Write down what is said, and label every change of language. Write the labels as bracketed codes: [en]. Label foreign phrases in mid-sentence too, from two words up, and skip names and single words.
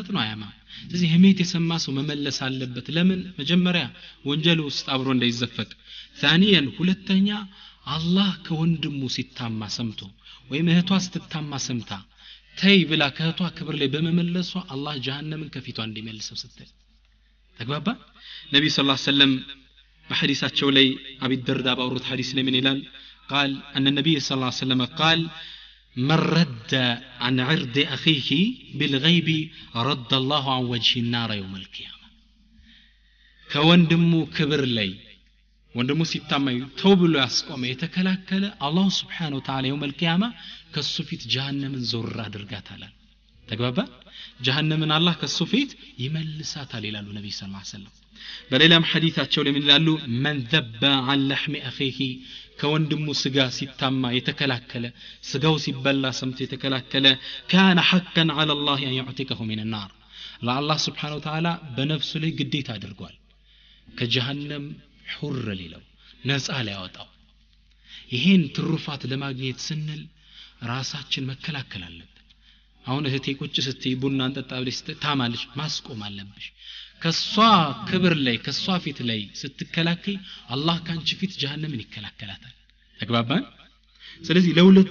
[am] ነው አያማም ስለዚህ ህሜት የሰማ ሰው መመለስ አለበት ለምን መጀመሪያ ወንጀሉ ውስጥ አብሮ እንዳይዘፈቅ ثانيا ሁለተኛ አላህ ከወንድሙ ሲታማ ሰምቶ ወይ እህቷ ስትታማ ሰምታ ተይ ብላ ከእህቷ ክብር ላይ በመመለሷ አላህ ጀሃነምን ከፊቷ እንዲመልሰው ስትል ተግባባ ነብዩ [ar] صلى الله عليه وسلم [am] በሐዲሳቸው ላይ አቢ ደርዳ ባወሩት ሐዲስ ላይ ምን ይላል [ar] قال ان النبي صلى الله عليه وسلم قال من رد عن عرض اخيه بالغيب رد الله عن وجه النار يوم القيامه [am] ከወንድሙ ክብር ላይ ወንድሙ ሲታማዩ ተውብሎ ያስቆመ የተከላከለ አላህ [ar] سبحانه وتعالى يوم القيامه [am] ከሱ ፊት ጀሃነምን ዞር አድርጋታል ተግባባ ጀሃነምን አላህ ከሱ ፊት ይመልሳታል ይላሉ ነብዩ [ar] صلى الله عليه وسلم [am] በሌላም ሐዲሳቸው ላይ ምን ይላሉ [ar] من ذب عن لحم اخيه [am] ከወንድሙ ስጋ ሲታማ የተከላከለ ስጋው ሲበላ ሰምቶ የተከላከለ [ar] كان حقا على الله ان يعتقه من النار [am] ለአላህ [ar] سبحانه وتعالى [am] በነፍሱ ላይ ግዴታ አድርጓል ከጀሃነም ሁር ሊለው ነፃ ሊያወጣው ይሄን ትሩፋት ለማግኘት ስንል ራሳችን መከላከል አለብን አሁን እህቴ ቁጭ ስትይ ቡና እንጠጣ ብለሽ ታማለሽ ማስቆም አለብሽ ከሷ ክብር ላይ ከሷ ፊት ላይ ስትከላከይ አላህ ካንቺ ፊት ጀሃነምን ይከላከላታል ተግባባን ስለዚህ ለሁለቱ